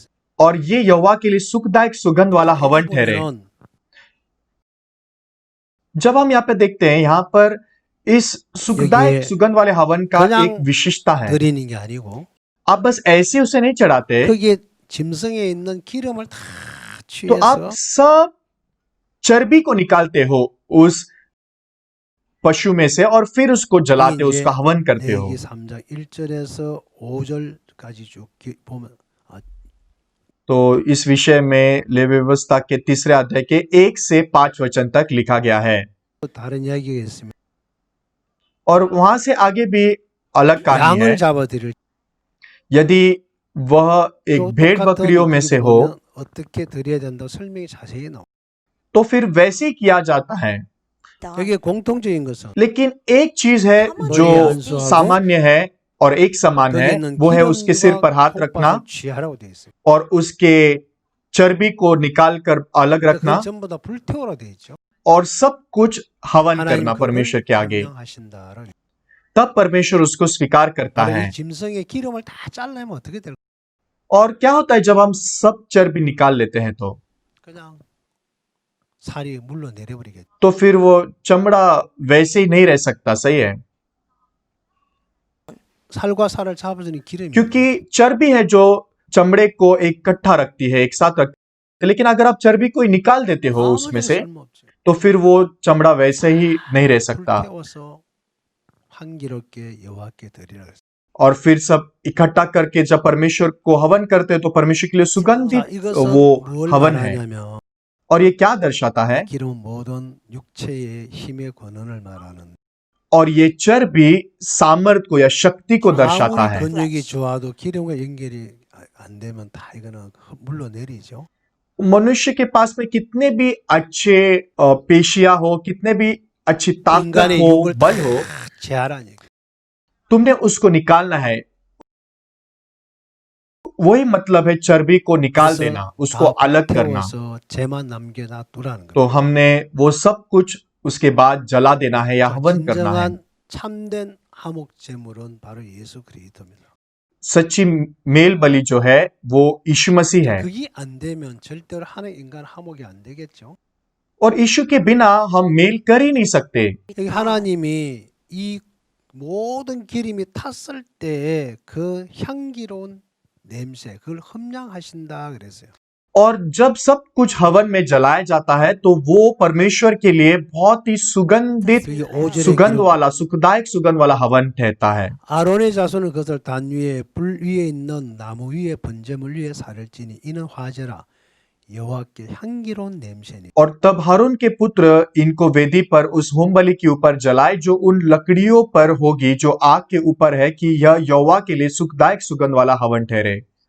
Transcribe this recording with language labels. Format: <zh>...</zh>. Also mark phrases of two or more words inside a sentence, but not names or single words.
<hi>और ये यहोवा के लिए सुखदायक सुगंध वाला हवन ठहरे।</hi> <ko>보면은</ko> <hi>जब हम यहाँ पे देखते हैं, यहाँ पर इस सुखदायक ये सुगंध वाले हवन का</hi> <ko>그냥</ko> <hi>एक विशेषता है।</hi> <ko>드리는 게 아니고</ko> <hi>आप बस ऐसे उसे नहीं चढ़ाते,</hi> <ko>거기에 짐승에 있는 기름을 다</ko> <hi>तो आप</hi> <ko>취해서</ko> <hi>सब चर्बी को निकालते हो, उस पशु में से और फिर उसको जलाते हो,</hi> <ko>이제</ko> <hi>उसका हवन करते हो।</hi> <ko>레위기 3장 1절에서 5절까지 쭉 보면</ko> <hi>तो इस विषय में लेवी व्यवस्था के तीसरे अध्याय के 1 से 5 वचन तक लिखा गया है</hi> <ko>또 다른 이야기가 있습니다.</ko> <hi>और वहां से आगे भी अलग कहानी है।</hi> <ko>양을 잡아드릴</ko> <hi>यदि वह एक</hi> <ko>또</ko> <hi>भेड़</hi> <ko>똑같은</ko> <hi>बकरियों में से</hi> <ko>일이</ko> <hi>हो</hi> <ko>보면 어떻게 드려야 된다고 설명이 자세히 나옵니다.</ko> <hi>तो फिर वैसे ही किया जाता है।</hi> <ko>여기에 공통적인 것은</ko> <hi>लेकिन एक चीज है जो सामान्य है और एक समान है,</hi> <ko>거기에는</ko> <hi>वो है उसके सिर पर हाथ रखना</hi> <ko>콩팥을 취하라고 되어 있어요.</ko> <hi>और उसके चर्बी को निकाल कर अलग</hi> <ko>그걸</ko> <hi>रखना</hi> <ko>전부 다 불태워라 되어 있죠.</ko> <hi>और सब कुछ हवन</hi> <ko>하나님</ko> <hi>करना</hi> <ko>그걸</ko> <hi>परमेश्वर के आगे।</hi> <ko>명령하신다라고.</ko> <hi>तब परमेश्वर उसको स्वीकार करता</hi> <ko>바로</ko> <hi>है।</hi> <ko>이 짐승의 기름을 다 잘라내면 어떻게 될까?</ko> <hi>और क्या होता है जब हम सब चर्बी निकाल लेते हैं तो</hi> <ko>그냥 살이 물러 내려버리겠죠.</ko> <hi>तो फिर वो चमड़ा वैसे ही नहीं रह सकता। सही है,</hi> <ko>살과 살을 잡아주는 기름이</ko> <hi>क्योंकि चर्बी है जो चमड़े को इकट्ठा रखती है, एक साथ रखती है। लेकिन अगर आप चर्बी को निकाल देते हो उसमें से</hi> <ko>쓸모없죠.</ko> <hi>तो फिर वो चमड़ा वैसे ही नहीं रह सकता।</hi> <ko>불태워서 향기롭게 여호와께 드리라 그랬어요.</ko> <hi>और फिर सब इकट्ठा करके जब परमेश्वर को हवन करते हैं तो परमेश्वर के लिए</hi> <ko>자,</ko> <hi>सुगंधित</hi> <ko>이것은</ko> <hi>वो</hi> <ko>뭘</ko> <hi>हवन है।</hi> <ko>말하냐면</ko> <hi>और ये क्या दर्शाता है?</hi> <ko>기름은 모든 육체의 힘의 권한을 말하는.</ko> <hi>और ये चर्बी सामर्थ को या शक्ति को दर्शाता</hi> <ko>아무리</ko> <hi>है।</hi> <ko>근육이 좋아도 기름과 연결이 안 되면 다 이거는 물러 내리죠.</ko> <hi>मनुष्य के पास में कितने भी अच्छे पेशियां हो, कितने भी अच्छी ताकत</hi> <ko>인간의</ko> <hi>हो,</hi> <ko>육을</ko> <hi>बल हो,</hi> <ko>제하라는 얘기.</ko> <hi>तुमने उसको निकालना है। वही मतलब है चर्बी को निकाल</hi> <ko>그래서</ko> <hi>देना, उसको</hi> <ko>다</ko> <hi>अलग करना।</hi> <ko>태워서 재만 남겨놔두라는</ko> <hi>तो</hi> <ko>거예요.</ko> <hi>हमने वो सब कुछ उसके बाद जला देना है या हवन करना है।</hi> <ko>진정한 참된 하목 제물은 바로 예수 그리스도입니다.</ko> <hi>सच्ची मेल बलि जो है वो यीशु मसीह है</hi> <ko>그게 안 되면 절대로 하는 인간 하목이 안 되겠죠.</ko> <hi>और यीशु के बिना हम मेल कर ही नहीं सकते।</hi> <ko>여기 하나님이 이 모든 기름이 탔을 때 그 향기로운 냄새 그걸 험량하신다 그랬어요.</ko> <hi>और जब सब कुछ हवन में जलाया जाता है तो वो परमेश्वर के लिए बहुत ही सुगंधित,</hi> <ko>그게 5절에</ko> <hi>सुगंध वाला, सुखदायक सुगंध वाला हवन ठहरता है।</hi> <ko>아론의 자손은 그것을 단 위에 불 위에 있는 나무 위에 번제물 위에 살을 찌니 이는 화제라 여호와께 향기로운 냄새니.</ko> <hi>और तब हारून के पुत्र इनको वेदी पर उस होम बलि के ऊपर जलाए जो उन लकड़ियों पर होगी जो आग के ऊपर है, कि यह यहोवा के लिए सुखदायक सुगंध वाला हवन ठहरे।</hi>